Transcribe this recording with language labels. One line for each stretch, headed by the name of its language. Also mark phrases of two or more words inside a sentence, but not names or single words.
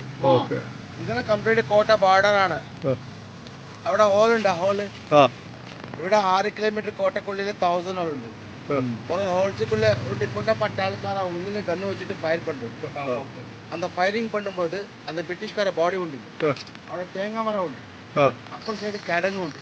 Malayalam: ഇതിന് കംപ്ലീറ്റ് കോട്ട ബോർഡർ ആണ്. അവിടെ ഹോളുണ്ട്. ഹോള് ഇവിടെ 6 കിലോമീറ്റർ കോട്ടക്കുള്ളിൽ 1000 ഹോളുണ്ട്.
Tamil: ஒரு ஹோல்ஸுக்குள்ள ஒரு டிஃபரெண்டா பட்டாளுக்கார உள்ள கண்ணு வச்சுட்டு ஃபயர் பண்றது. அந்த ஃபயரிங் பண்ணும்போது அந்த பிரிட்டிஷ்கார பாடி உண்டு,
Malayalam: അവിടെ തേങ്ങ മരം ഉണ്ട്, അപ്പുറ സൈഡ് കിഴങ്ങ് ഉണ്ട്.